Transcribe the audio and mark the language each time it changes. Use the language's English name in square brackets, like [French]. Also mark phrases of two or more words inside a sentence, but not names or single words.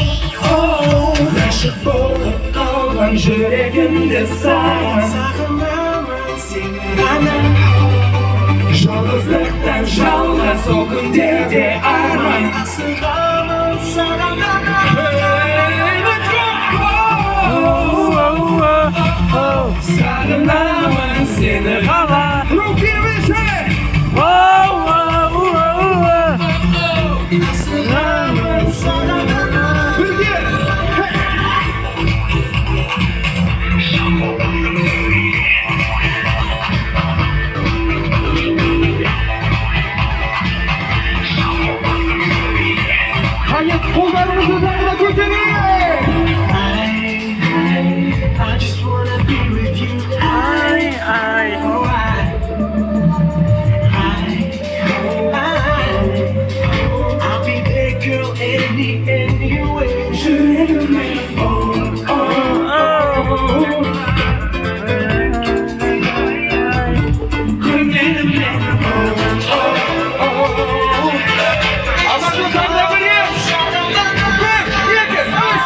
[Kazakh] Ғашық болып қалған жүрегімді сағынамын сені ғана. Жалғыздықтан жалған сол күндерде арман. Асығамын саған ғана. Сағынамын сені ғана. [Russian] Руки выше! [Kazakh] Асығамын саған ғана. Бірге! Қане, қолдарыңызды тағы да көтерейік! [English] I just wanna be with you. I'll be there, girl, any way. [Kazakh] Жүрегім менің, көңілім менің, Алматы тағы да бірге! бір, екі, үш,